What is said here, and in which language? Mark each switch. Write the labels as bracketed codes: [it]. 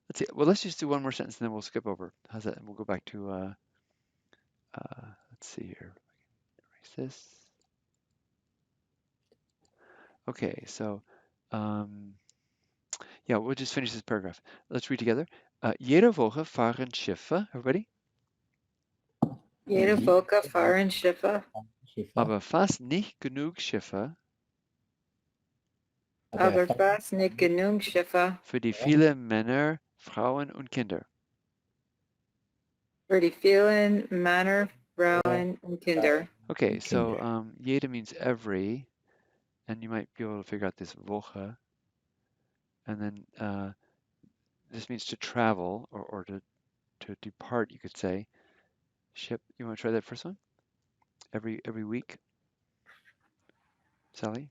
[en] Let's see, well, let's just do one more sentence and then we'll skip over. How's that? And we'll go back to let's see here, erase this. Okay, so yeah, we'll just finish this paragraph. Let's read together. [de] Jede Woche fahren Schiffe, [en] everybody, [de] Jede Woche fahren Schiffe, aber fast nicht genug Schiffe aber fast nicht genug Schiffe für die vielen Männer, Frauen und Kinder. für die vielen Männer, Frauen und Kinder. [en] Okay, so jede means every, and you might be able to figure out this Woche, and then this means to travel or to depart, you could say. Ship. You want to try that first one? Every week, Sally?